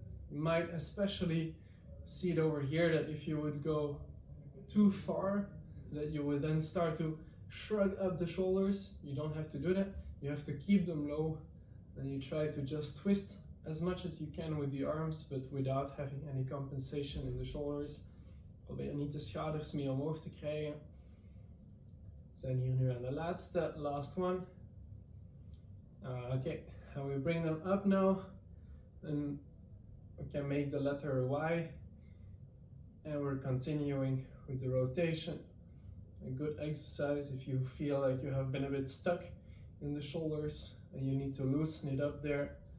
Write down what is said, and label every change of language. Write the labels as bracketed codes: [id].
[en] You might especially see it over here that if you would go too far, that you would then start to shrug up the shoulders. You don't have to do that. You have to keep them low, and you try to just twist as much as you can with the arms, but without having any compensation in the shoulders. [nl] Probeer niet de schouders mee omhoog te krijgen. We zijn hier nu aan de laatste, [en] last one. Okay, and we bring them up now, and we can make the letter Y, and we're continuing with the rotation. A good exercise if you feel like you have been a bit stuck in the shoulders and you need to loosen it up there.